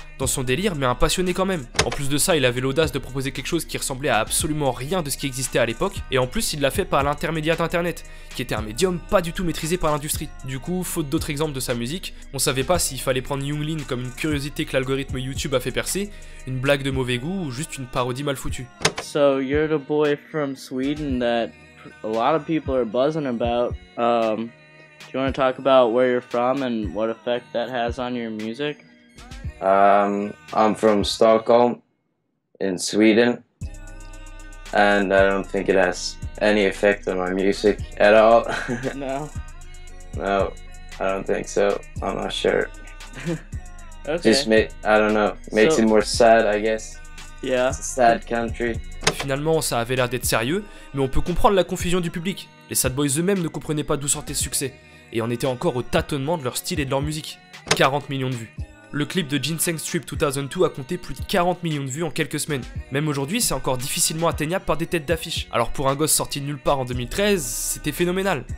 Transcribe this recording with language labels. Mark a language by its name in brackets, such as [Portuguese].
[French] Dans son délire, mais un passionné quand même. En plus de ça, il avait l'audace de proposer quelque chose qui ressemblait à absolument rien de ce qui existait à l'époque, et en plus il l'a fait par l'intermédiaire d'internet, qui était un médium pas du tout maîtrisé par l'industrie. Du coup, faute d'autres exemples de sa musique, on savait pas s'il fallait prendre Young Lean comme une curiosité que l'algorithme YouTube a fait percer, une blague de mauvais goût ou juste une parodie mal foutue. [English] So you're the boy from Sweden that a lot of people are buzzing about. Do you want to talk about where you're from and what effect that has on your music? I'm from Stockholm in Sweden, and I don't think it has any effect on my music at all. No. No, I don't think so. I'm not sure. Okay. I don't know, makes it more sad, I guess. Yeah. It's a sad country. [French] Finalement, ça avait l'air d'être sérieux, mais on peut comprendre la confusion du public. Les Sad Boys eux-mêmes ne comprenaient pas d'où sortait ce succès, et en étaient encore au tâtonnement de leur style et de leur musique. 40 millions de vues. Le clip de Ginseng Strip 2002 a compté plus de 40 millions de vues en quelques semaines. Même aujourd'hui, c'est encore difficilement atteignable par des têtes d'affiche. Alors pour un gosse sorti de nulle part en 2013, c'était phénoménal.